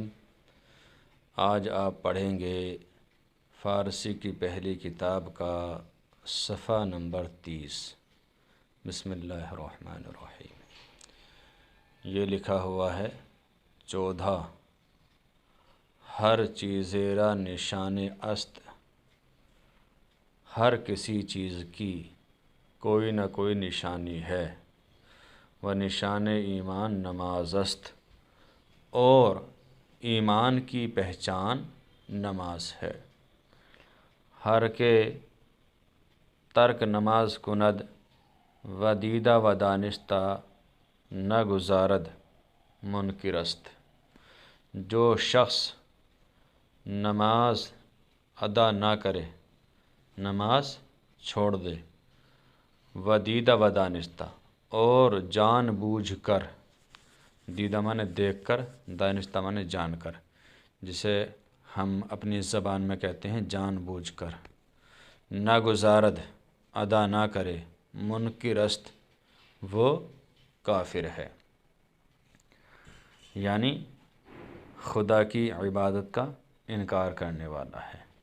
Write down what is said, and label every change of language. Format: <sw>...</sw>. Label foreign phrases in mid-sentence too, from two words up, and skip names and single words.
<ur>آج آپ پڑھیں گے فارسی کی پہلی کتاب کا صفحہ نمبر 30۔ بسم اللہ الرحمن الرحیم۔ یہ لکھا ہوا ہے 14</ur> <fa>ہر چیزیرا نشان است،</fa> <ur>ہر کسی چیز کی کوئی نہ کوئی نشانی ہے، وہ</ur> <fa>نشان ایمان نماز است،</fa> <ur>اور ایمان کی پہچان نماز ہے۔</ur> <fa>ہر کے ترک نماز کند و دیدہ و دانستہ نہ گزارد منکر است۔</fa> <ur>جو شخص نماز ادا نہ کرے، نماز چھوڑ دے،</ur> <fa>و دیدہ و دانستہ</fa> <ur>اور جان بوجھ کر، دیدہ مانے دیکھ کر، دانستہ مانے جان کر، جسے ہم اپنی زبان میں کہتے ہیں جان بوجھ کر،</ur> <fa>نہ گزارد</fa> <ur>ادا نہ کرے،</ur> <fa>منکر است</fa> <ur>وہ کافر ہے، یعنی خدا کی عبادت کا انکار کرنے والا ہے۔</ur>